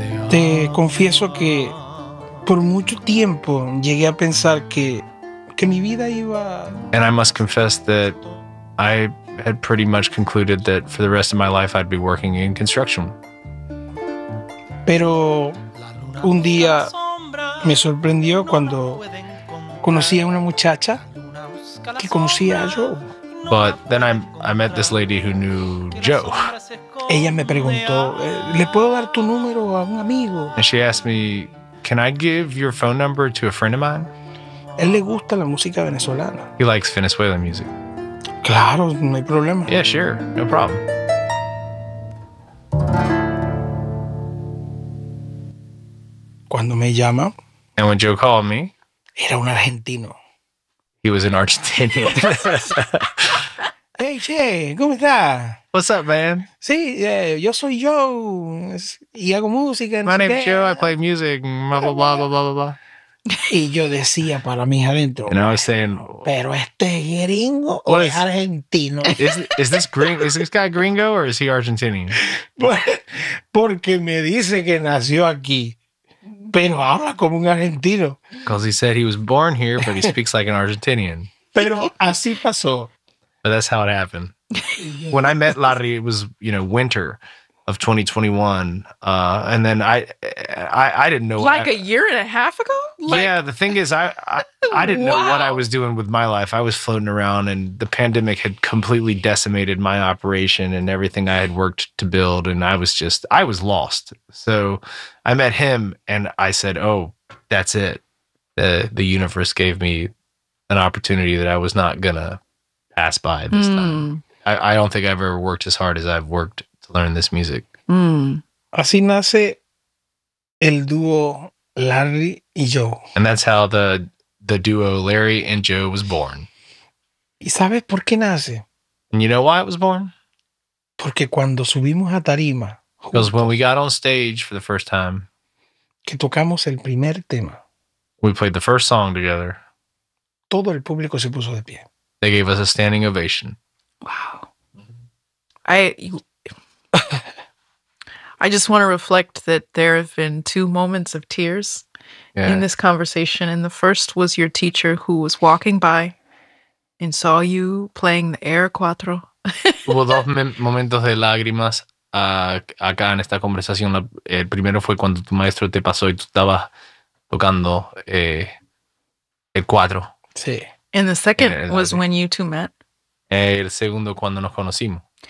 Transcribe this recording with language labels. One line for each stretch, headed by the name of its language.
Spanish: Te confieso que por mucho tiempo llegué a pensar que mi vida iba.
English: And I must confess that I had pretty much concluded that for the rest of my life I'd be working in construction.
Spanish: Pero un día me sorprendió cuando conocí a una muchacha que conocía a Joe.
English: But then I met this lady who knew Joe.
Spanish: Ella me preguntó, ¿le puedo dar tu número a un amigo?
English: And she asked me, can I give your phone number to a friend of mine?
Spanish: Él le gusta la música venezolana.
English: He likes Venezuelan music.
Spanish: Claro, no hay problema.
English: Yeah, sure, no problem.
Spanish: Cuando me llama,
English: and when Joe called me,
Spanish: era un argentino.
English: He was an Argentinian.
Spanish: Hey, che, ¿cómo estás?
English: What's up, man?
Spanish: Sí, yo soy Joe, y hago música.
English: My name's Joe, I play music, blah, blah, blah, blah, blah, blah.
Spanish: Y yo decía para mí adentro,
English: and I was saying,
Spanish: pero este gringo o es argentino.
English: Is this guy gringo or is he Argentinian?
Spanish: Porque me dice que nació aquí. Pero habla como un argentino.
English: Because he said he was born here, but he speaks like an Argentinian.
Spanish: Pero así pasó.
English: But that's how it happened. When I met Larry, it was, you know, winter of 2021. And then I didn't know. Like a year and a half ago? Yeah, the thing is, I didn't know what I was doing with my life. I was floating around, and the pandemic had completely decimated my operation and everything I had worked to build, and I was lost. So I met him, and I said, oh, that's it. The universe gave me an opportunity that I was not going to pass by this time. I don't think I've ever worked as hard as I've worked to learn this music.
Spanish: Así nace el dúo Larry y Joe.
English: And that's how the duo Larry and Joe was born.
Spanish: ¿Y sabes por qué nace?
English: And you know why it was born?
Spanish: Porque cuando subimos a tarima,
English: because when we got on stage for the first time,
Spanish: que tocamos el primer tema,
English: we played the first song together,
Spanish: todo el público se puso de pie.
English: They gave us a standing ovation. Wow. I just want to reflect that there have been two moments of tears in this conversation. And the first was your teacher who was walking by and saw you playing the air cuatro.
Spanish: Hubo dos momentos de lágrimas acá en esta conversación. El primero fue cuando tu maestro te pasó y tú estabas tocando el cuatro. Sí.
English: And the second was when you two met.
Spanish: El segundo cuando nos conocimos.